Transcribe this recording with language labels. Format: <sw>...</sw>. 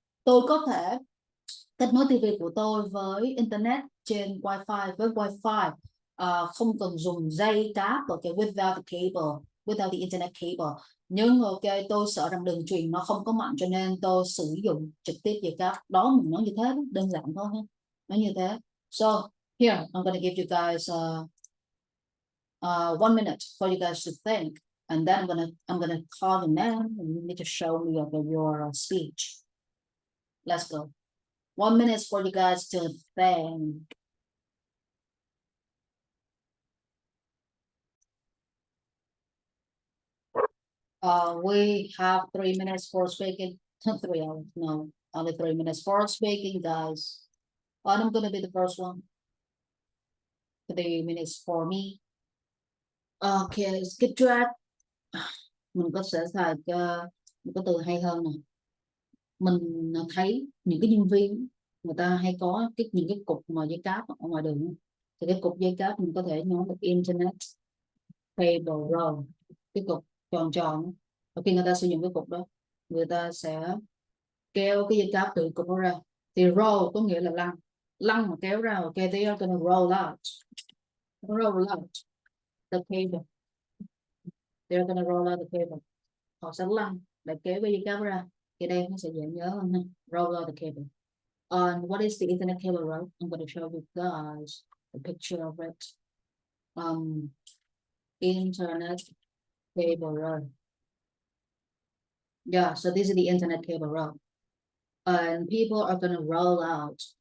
<vi>Tôi có thể kết nối TV của tôi với internet trên wifi, với wifi, không cần dùng dây cáp, ok,</vi> <en>without the cable, without the internet cable.</en> <vi>Nhưng ok tôi sợ rằng đường truyền nó không có mạnh cho nên tôi sử dụng trực tiếp dây cáp. Đó, mình nói như thế, đơn giản thôi ha, nói như thế.</vi> <en>So here I'm gonna give you guys 1 minute for you guys to think, and then I'm gonna call the man and you need to show me your speech. Let's go. 1 minute for you guys to think. We have 3 minutes for speaking. 3 hours, no, only 3 minutes for speaking, guys. And I'm gonna be the first one. 3 minutes for me. Okay, let's get to it.</en> <vi>Mình có sẽ xài một cái từ hay hơn nè. Mình thấy những cái nhân viên người ta hay có những cái cục mà dây cáp ở ngoài đường, thì cái cục dây cáp mình có thể nói là internet cable rồi, cái cục tròn tròn. Và khi người ta sử dụng cái cục đó, người ta sẽ kéo cái dây cáp từ cục đó ra. Thì roll có nghĩa là lăn, lăn mà kéo ra.</vi> <en>Ok, they are gonna roll out the cable. They are gonna roll out the cable.</en> <vi>Họ sẽ lăn để kéo cái dây cáp ra. Thì đây nó sẽ dễ nhớ hơn ha.</vi> <en>Roll out the cable. And what is the internet cable roll? I'm going to show you guys a picture of it. Internet cable roll. Yeah, so this is the internet cable roll. And people are going to roll out.</en>